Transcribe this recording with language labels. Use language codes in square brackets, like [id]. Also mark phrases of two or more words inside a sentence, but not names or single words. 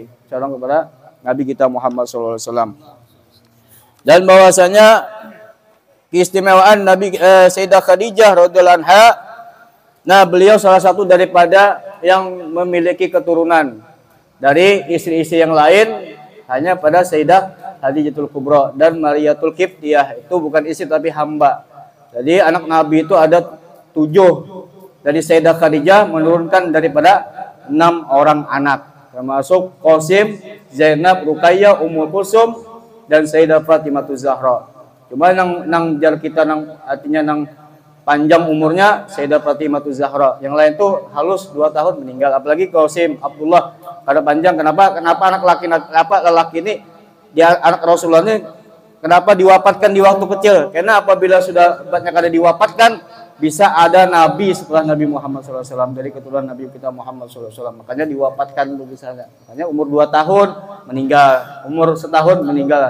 [id] Salam kepada Nabi kita Muhammad SAW. Dan bahwasanya keistimewaan Nabi Sayyidah Khadijah [ar] رضي الله عنها, [id] nah beliau salah satu daripada yang memiliki keturunan dari istri-istri yang lain hanya pada Sayyidah Khadijatul Kubra dan Mariyatul Qibtiyah, itu bukan istri tapi hamba. Jadi anak Nabi itu ada 7. Dari Sayyidah Khadijah menurunkan daripada 6 orang anak, termasuk Qasim, Zainab, Ruqayyah, Ummul Kulsum dan Sayyidah Fatimah Zahra. [bjn] Cuma nang jar kita artinya nang panjang umurnya Sayyidah Fatimah Zahra. Yang lain tuh halus 2 tahun meninggal. Apalagi Qasim, Abdullah kada panjang. [id] Kenapa anak lelaki ini dia anak Rasulullah ini kenapa diwafatkan di waktu kecil? Karena apabila sudah banyak ada diwafatkan, bisa ada nabi setelah Nabi Muhammad SAW dari keturunan Nabi kita Muhammad SAW. Makanya diwafatkan dulu misalnya. Makanya umur 2 tahun meninggal, umur 1 tahun meninggal.